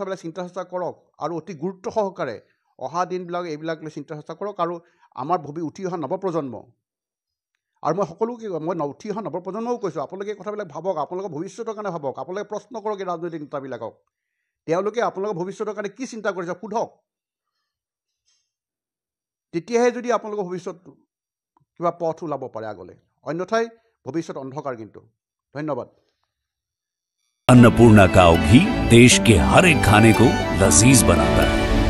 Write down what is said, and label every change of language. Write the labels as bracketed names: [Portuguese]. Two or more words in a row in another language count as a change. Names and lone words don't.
[Assamese] কথাবিলাক চিন্তা চৰ্চা কৰক আৰু অতি গুৰুত্ব সহকাৰে অহা দিনবিলাক এইবিলাক লৈ চিন্তা চৰ্চা কৰক আৰু আমাৰ উঠি অহা নৱপ্ৰজন্ম আৰু মই সকলোকে উঠি অহা নৱপ্ৰজন্মও কৈছোঁ আপোনালোকে এই কথাবিলাক ভাবক আপোনালোকৰ ভৱিষ্যতৰ কাৰণে ভাবক আপোনালোকে প্ৰশ্ন কৰক এই ৰাজনৈতিক নেতাবিলাকক তেওঁলোকে আপোনালোকৰ ভৱিষ্যতৰ কাৰণে কি চিন্তা কৰিছে সোধক তেতিয়াহে যদি আপোনালোকৰ ভৱিষ্যত কিবা পথ ওলাব পাৰে আগলৈ অন্যথাই ভৱিষ্যত অন্ধকাৰ কিন্তু ধন্যবাদ [Hindi] अन्नपूर्णा काव घी देश के हर एक खाने को लजीज बनाता है।